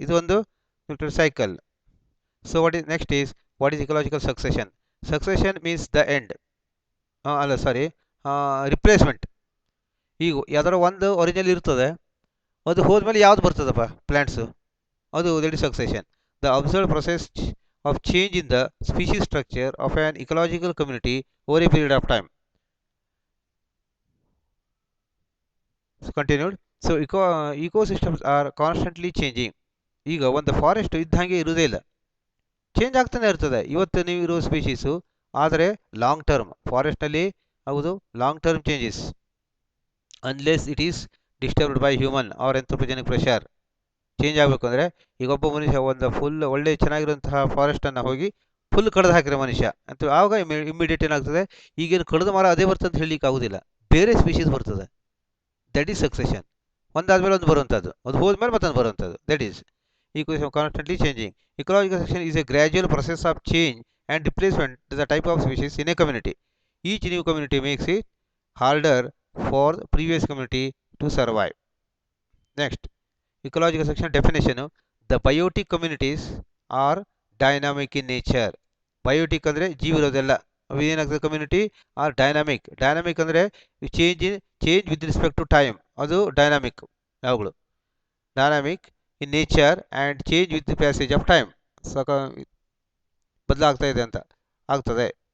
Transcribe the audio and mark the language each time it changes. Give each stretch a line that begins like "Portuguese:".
Kannada: ಇದು ಒಂದು
English: Nutrient cycle. So next is what is ecological succession. Succession means the end, ಅಲ್ಲ sorry, replacement.
Kannada: ಈಗ ಯಾವ್ದಾರ ಒಂದು ಒರಿಜಿನಲ್ ಇರ್ತದೆ, ಅದು ಹೋದ್ಮೇಲೆ ಯಾವ್ದು ಬರ್ತದಪ್ಪ ಪ್ಲ್ಯಾಂಟ್ಸು, ಅದು
English: That is succession. The observed process of change in the species structure of an ecological community over a period of time. So continued. So ecosystems are constantly changing.
Kannada: ಈಗ ಒಂದು ಫಾರೆಸ್ಟ್ ಇದ್ದಂಗೆ ಇರುವುದೇ ಇಲ್ಲ, ಚೇಂಜ್ ಆಗ್ತಾನೆ ಇರ್ತದೆ. ಇವತ್ತು ನೀವು ಇರೋ ಸ್ಪೀಶೀಸು, ಆದರೆ
English: Long term ಫಾರೆಸ್ಟ್ನಲ್ಲಿ ಹೌದು long term changes, unless it is disturbed by human or anthropogenic pressure.
Kannada: Change ಆಗಬೇಕು ಅಂದರೆ ಈಗ ಒಬ್ಬ ಮನುಷ್ಯ ಒಂದು ಫುಲ್ ಒಳ್ಳೆ ಚೆನ್ನಾಗಿರುವಂತಹ ಫಾರೆಸ್ಟನ್ನು ಹೋಗಿ ಫುಲ್ ಕಡ್ದು ಹಾಕಿರೋ ಮನುಷ್ಯ ಅಂತ, ಆವಾಗ ಇಮಿಡಿಯೇಟ್ ಏನಾಗ್ತದೆ, ಈಗೇನು ಕಡ್ದ ಮರ ಅದೇ ಬರ್ತದೆ ಅಂತ ಹೇಳಲಿಕ್ಕೆ ಆಗೋದಿಲ್ಲ, ಬೇರೆ ಸ್ಪೀಶೀಸ್ ಬರ್ತದೆ.
English: That is succession.
Kannada: ಒಂದಾದ್ಮೇಲೆ ಒಂದು ಬರುವಂಥದ್ದು, ಅದು ಹೋದ್ಮೇಲೆ ಮತ್ತೊಂದು ಬರುವಂಥದ್ದು.
English: That is ecosystem constantly changing. Ecological succession is a gradual process of change and replacement the type of species in a community. Each new community makes it harder for previous community to survive. Next, ecological section definition. The biotic communities are dynamic in nature.
Kannada: Biotic ಅಂದರೆ ಜೀವ ಇರೋದೆಲ್ಲ, ಏನಾಗ್ತದೆ
English: Community are dynamic. Dynamic ಅಂದರೆ change with respect to time, ಅದು dynamic. ಯಾವಾಗಲೂ dynamic in nature and change with the passage of time,
Kannada: ಬದಲಾಗ್ತಾ ಇದೆ ಅಂತ ಆಗ್ತದೆ.